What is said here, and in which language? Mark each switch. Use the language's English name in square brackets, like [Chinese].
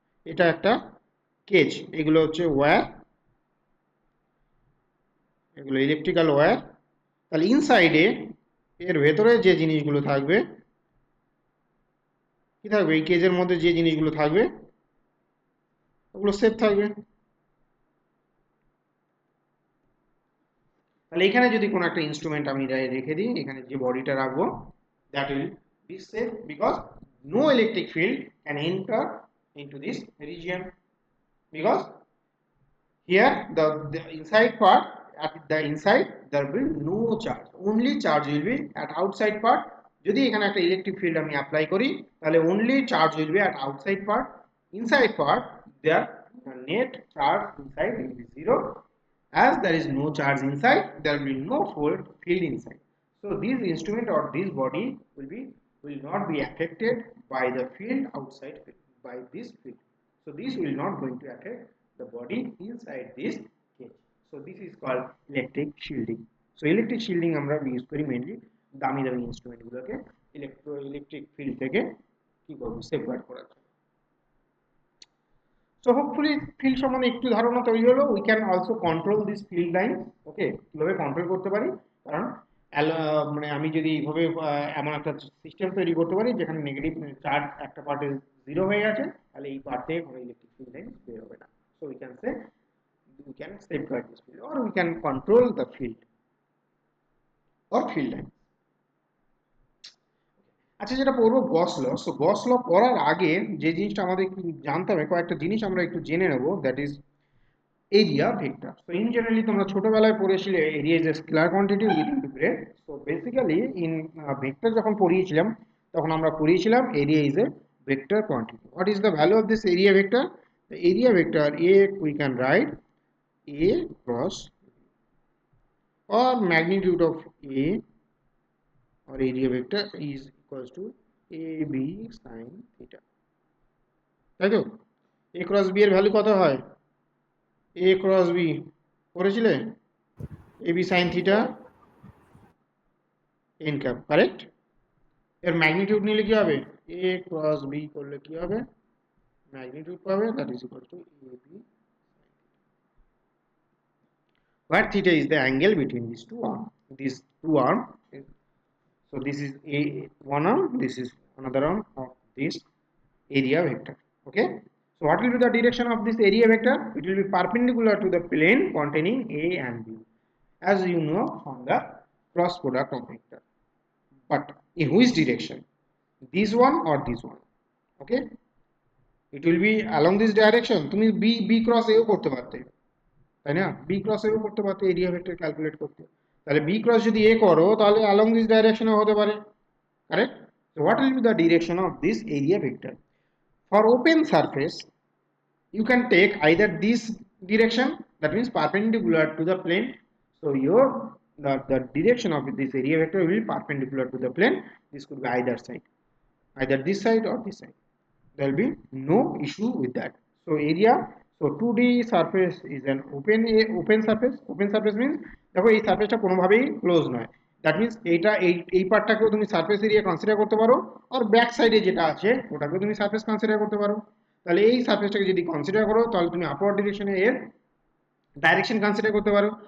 [Bangla] এটা একটা কেজ, এগুলো হচ্ছে ওয়্যার, এগুলো ইলেকট্রিক্যাল ওয়্যার। তাহলে ইনসাইডে এর ভেতরে যে জিনিসগুলো থাকবে, কি থাকবে, এই কেজের মধ্যে যে জিনিসগুলো থাকবে ওগুলো সেফ থাকবে। তাহলে এখানে যদি কোনো একটা ইনস্ট্রুমেন্ট আমি রেখে দিই, এখানে যে বডিটা রাখবো, [English] That will be safe because no electric field can enter into this region, because here the inside part, at the inside there will be no charge, only charge will be at outside part. [Bangla] যদি এখানে একটা electric field আমি apply করি তাহলে [English] only charge will be at outside part, inside part there the net charge inside will be zero, as there is no charge inside there will be no field inside. So this instrument or this body will not be affected by the field outside field, by this field. So this will not going to affect the body inside this cage. So this is called electric shielding. So electric shielding [Bangla] আমরা use করি mainly দামি দামি instrument গুলোকে electric field থেকে কি করব, safeguard করার জন্য। সো হোপফুলি ফিল্ড সম্বন্ধে একটু ধারণা তৈরি হলো। [English] We can also control this field line. [Bangla] ওকে, কিভাবে কন্ট্রোল করতে পারি, কারণ মানে আমি যদি এইভাবে এমন একটা সিস্টেম তৈরি করতে পারি যেখানে নেগেটিভ চার্জ একটা পার্টে জিরো হয়ে গেছে, তাহলে এই পার্ট থেকে কোনো ইলেকট্রিক ফিল্ড লাইন বের হবে না। [English] So we can say we can safeguard this field or we can control the field or field line. [Bangla] আচ্ছা, যেটা পড়বো গস ল। সো গস ল পড়ার আগে যে জিনিসটা আমাদের জানতে হবে, কয়েকটা জিনিস আমরা একটু জেনে নেব, [English] That is area vector. So in generally [Bangla] তোমরা ছোটবেলায় পড়েছিলে [English] Area is a scalar quantity with integrate. So basically in vector [Bangla] যখন পড়িয়েছিলাম তখন আমরা পড়িয়েছিলাম [English] Area is a vector quantity. What is the value of this area vector? The area vector A we can write A cross or magnitude of A or area vector is equals to AB sin theta, [Bangla] তাই তো? A cross B এর value কত হয়? [English] A cross B [Bangla] পড়েছিলে? [English] AB sin theta n cap, correct? [Bangla] এর magnitude নিলে কি হবে? A cross B করলে কি হবে? ম্যাগনিটিউড পাবে, [English] that is equal to AB, where theta is the angle between these two arms. These two arms. So this is a one arm, this is another arm of this area vector. Okay. So what will be the direction of this area vector? It will be perpendicular to the plane containing A and B, as you know from the cross product of vector. But in which direction? This one or this one? Okay. It will be along this direction. [Bangla] তুমি B cross A করতে পারতে, তাই না? B cross A করতে পারতে area vector calculate করতে। তাহলে B cross যদি A করো তাহলে [English] along this direction [Bangla] হতে পারে, correct? [English] So what will be the direction of this area vector? For open surface you can take either this direction, that means perpendicular to the plane. So the direction of this area vector will be perpendicular to the plane. This could be either side, either this side or this side. There will be no issue with that. So area, so 2D surface is an open surface. Open surface means [Bangla] দেখো এই সারফেসটা কোনোভাবেই close নয়, that means এইটা এই পার্টটাকেও তুমি surface area consider করতে পারো, আর back সাইডে যেটা আছে ওটাকেও তুমি সারফেস কনসিডার করতে পারো। তাহলে এই সারফেসটাকে যদি কনসিডার করো তাহলে তুমি আপওয়ার্ড ডিরেকশনে এর ডাইরেকশন কনসিডার করতে পারো।